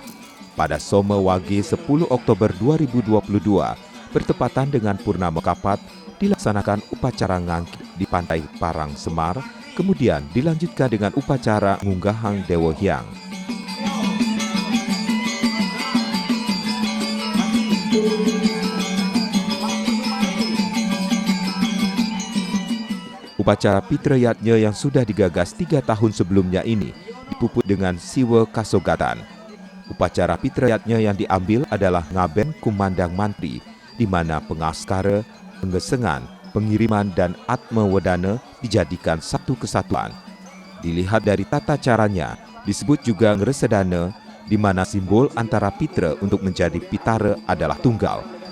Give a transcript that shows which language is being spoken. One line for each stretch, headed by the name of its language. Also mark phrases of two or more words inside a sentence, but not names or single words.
Indonesian: Pada Soma Wage 10 Oktober 2022, bertepatan dengan Purnama Kapat, dilaksanakan upacara ngangkit di Pantai Parangsemar, kemudian dilanjutkan dengan upacara ngunggahang Dewa Hyang. Upacara Pitrayatnya yang sudah digagas 3 tahun sebelumnya ini dipuput dengan siwa kasogatan. Upacara Pitrayatnya yang diambil adalah ngaben kumandang mantri, di mana pengaskara, penggesengan, pengiriman, dan atmawedana dijadikan satu kesatuan. Dilihat dari tata caranya, disebut juga ngresadana, di mana simbol antara pitra untuk menjadi pitara adalah tunggal.